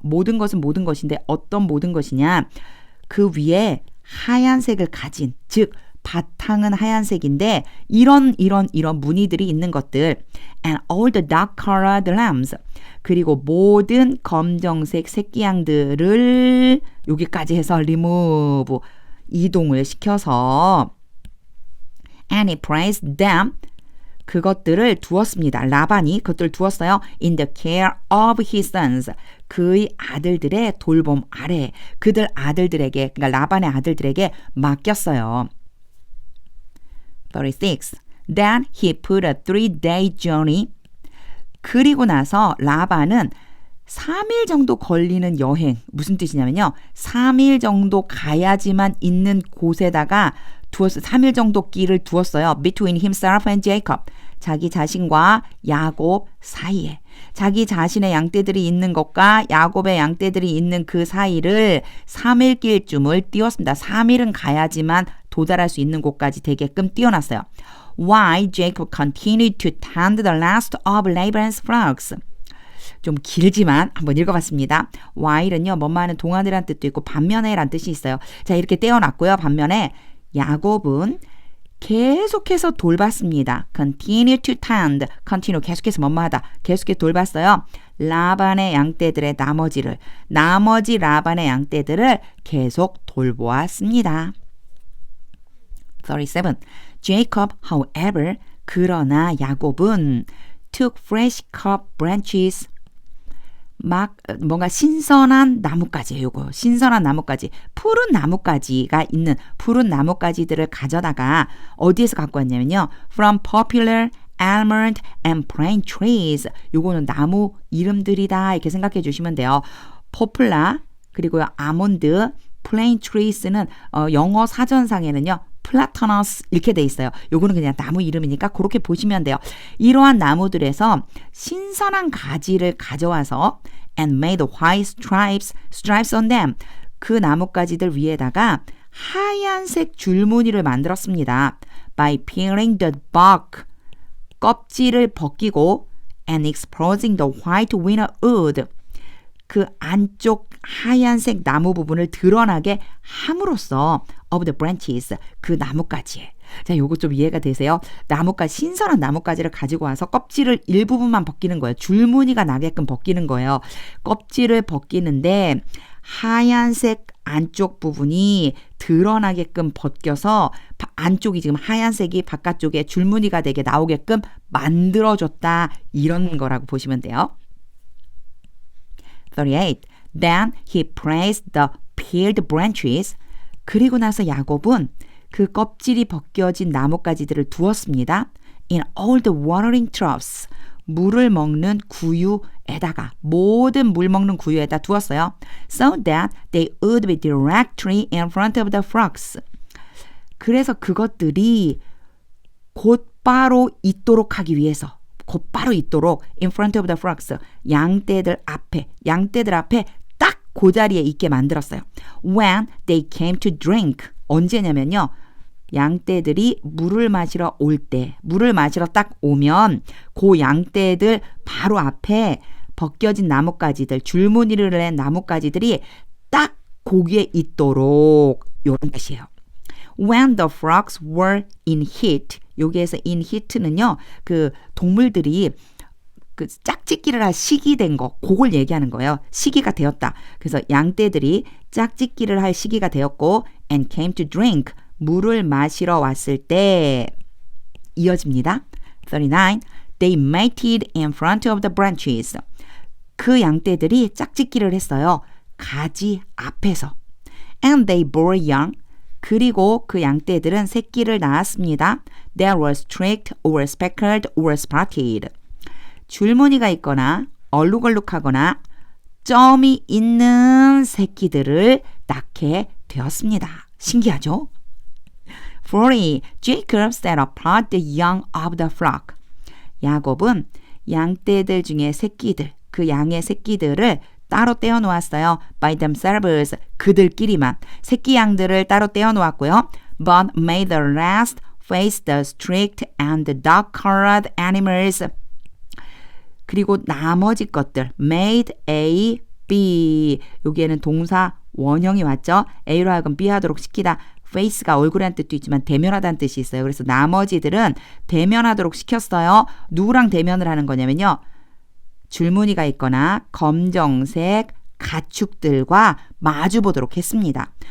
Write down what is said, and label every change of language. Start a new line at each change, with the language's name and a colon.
Korean: 모든 것은 모든 것인데 어떤 모든 것이냐. 그 위에 하얀색을 가진 즉 바탕은 하얀색인데 이런 무늬들이 있는 것들
English: and all the dark-colored lambs
Korean: 그리고 모든 검정색 새끼양들을 여기까지 해서
English: remove
Korean: 이동을 시켜서
English: and he placed them
Korean: 그것들을 두었습니다. 라반이 그것들을 두었어요.
English: In the care of his sons.
Korean: 그의 아들들의 돌봄 아래 그들 아들들에게 그러니까 라반의 아들들에게 맡겼어요. 36.
English: Then he put a 3-day journey.
Korean: 그리고 나서 라반은 3일 정도 걸리는 여행 무슨 뜻이냐면요. 3일 정도 가야지만 있는 곳에다가 3일 정도 길을 두었어요.
English: Between himself and Jacob.
Korean: 자기 자신과 야곱 사이에. 자기 자신의 양떼들이 있는 것과 야곱의 양떼들이 있는 그 사이를 3일 길쯤을 띄웠습니다. 3일은 가야지만 도달할 수 있는 곳까지 되게끔 띄워놨어요.
English: Why Jacob continued to tend the last of Laban's flocks.
Korean: 좀 길지만 한번 읽어봤습니다. while은요. 뭐뭐하는 동안이란 뜻도 있고 반면에란 뜻이 있어요. 자 이렇게 떼어놨고요. 반면에 야곱은 계속해서 돌봤습니다. continue to tend, continue 계속해서 뭐뭐하다, 계속해서 돌봤어요. 라반의 양떼들의 나머지 라반의 양떼들을 계속 돌보았습니다. 37.
English: Jacob, however,
Korean: 그러나 야곱은
English: took fresh cut branches
Korean: 뭔가 신선한 나뭇가지예요. 요거 신선한 나뭇가지 푸른 나뭇가지가 있는 푸른 나뭇가지들을 가져다가 어디에서 갖고 왔냐면요.
English: From popular almond and plane trees.
Korean: 요거는 나무 이름들이다 이렇게 생각해 주시면 돼요. popular 그리고요 아몬드 plane trees는 영어 사전상에는요. 플라타너스 이렇게 돼 있어요. 요거는 그냥 나무 이름이니까 그렇게 보시면 돼요. 이러한 나무들에서 신선한 가지를 가져와서
English: and made white stripes on them.
Korean: 그 나뭇가지들 위에다가 하얀색 줄무늬를 만들었습니다.
English: By peeling the bark.
Korean: 껍질을 벗기고
English: and exposing the white winter wood.
Korean: 그 안쪽 하얀색 나무 부분을 드러나게 함으로써
English: of the branches
Korean: 그 나뭇가지에 자 요거 좀 이해가 되세요? 신선한 나뭇가지를 가지고 와서 껍질을 일부분만 벗기는 거예요. 줄무늬가 나게끔 벗기는 거예요. 껍질을 벗기는데 하얀색 안쪽 부분이 드러나게끔 벗겨서 안쪽이 지금 하얀색이 바깥쪽에 줄무늬가 되게 나오게끔 만들어줬다 이런 거라고 보시면 돼요. 38.
English: Then he placed the peeled branches.
Korean: 그리고 나서 야곱은 그 껍질이 벗겨진 나뭇가지들을 두었습니다.
English: In all the watering troughs.
Korean: 물을 먹는 구유에다가 모든 물 먹는 구유에다 두었어요.
English: So that they would be directly in front of the flocks.
Korean: 그래서 그것들이 곧바로 있도록 하기 위해서 곧바로 있도록
English: in front of the flocks
Korean: 양떼들 앞에 딱 그 자리에 있게 만들었어요.
English: When they came to drink.
Korean: 언제냐면요. 양떼들이 물을 마시러 올 때, 물을 마시러 딱 오면 그 양떼들 바로 앞에 벗겨진 나뭇가지들, 줄무늬를 낸 나뭇가지들이 딱 거기에 있도록 이런 뜻이에요.
English: When the frogs were in heat.
Korean: 여기에서 in heat는요. 그 동물들이 그 짝짓기를 할 시기 된 거, 그걸 얘기하는 거예요. 시기가 되었다. 그래서 양떼들이 짝짓기를 할 시기가 되었고
English: and came to drink.
Korean: 물을 마시러 왔을 때 이어집니다. 39.
English: They mated in front of the branches.
Korean: 그 양떼들이 짝짓기를 했어요. 가지 앞에서.
English: And they bore young.
Korean: 그리고 그 양떼들은 새끼를 낳았습니다.
English: That was streaked or speckled or spotted.
Korean: 줄무늬가 있거나 얼룩얼룩하거나 점이 있는 새끼들을 낳게 되었습니다. 신기하죠?
English: 40. Jacob set apart the young of the flock.
Korean: 야곱은 양떼들 중에 새끼들, 그 양의 새끼들을 따로 떼어 놓았어요.
English: By themselves,
Korean: 그들끼리만. 새끼 양들을 따로 떼어 놓았고요.
English: But made the rest face the streaked and dark-colored animals.
Korean: 그리고 나머지 것들, made A, B. 여기에는 동사 원형이 왔죠. A로 하여금 B 하도록 시키다. face가 얼굴이라는 뜻도 있지만 대면하다는 뜻이 있어요. 그래서 나머지들은 대면하도록 시켰어요. 누구랑 대면을 하는 거냐면요. 줄무늬가 있거나 검정색 가축들과 마주 보도록 했습니다.